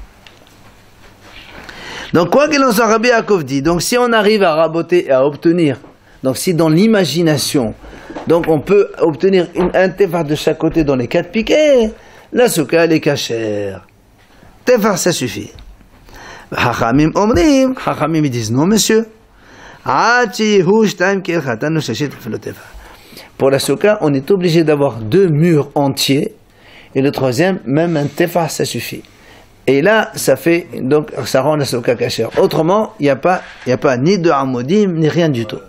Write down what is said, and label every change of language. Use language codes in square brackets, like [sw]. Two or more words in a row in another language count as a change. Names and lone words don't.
[fr] Donc quoi qu'il en soit, Rabbi Yaakov dit, donc si on arrive à raboter et à obtenir, donc si dans l'imagination, donc on peut obtenir un tefa de chaque côté dans les 4 piquets, la souka elle est cachère. Tefa ça suffit. [he] חכמים אומרים, [fr] Chachamim ils disent non monsieur. Pour la souka, on est obligé d'avoir 2 murs entiers et le troisième, même un tefa ça suffit. Et là, ça fait donc ça rend la souka cachère. Autrement, il n'y a pas ni de amodim ni rien du tout.